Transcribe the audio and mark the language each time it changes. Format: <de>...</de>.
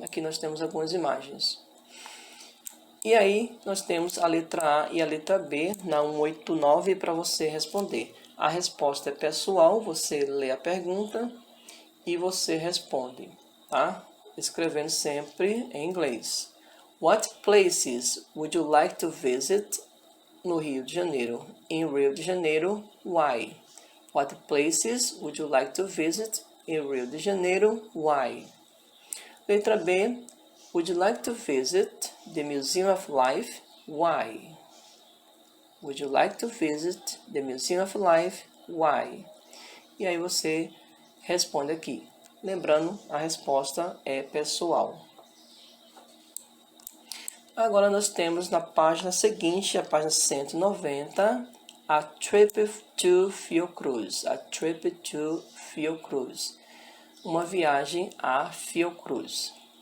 <pt>Aqui nós temos algumas imagens. E aí, nós temos a letra A e a letra B na 189 para você responder. A resposta é pessoal, você lê a pergunta e você responde, tá? Escrevendo sempre em inglês.</pt> <en>What places would you like to visit no Rio de Janeiro? In Rio de Janeiro, why? What places would you like to visit in Rio de Janeiro, why?</en> <pt>Letra B.</pt> <en>Would you like to visit the Museum of Life? Why? Would you like to visit the Museum of Life?</en> <pt>Why? E aí você responde aqui. Lembrando, a resposta é pessoal. Agora nós temos na página seguinte, a página 190, a Trip to Fiocruz.</pt> <en>A Trip to Fiocruz.</en> <pt>Uma viagem a Fiocruz.</pt>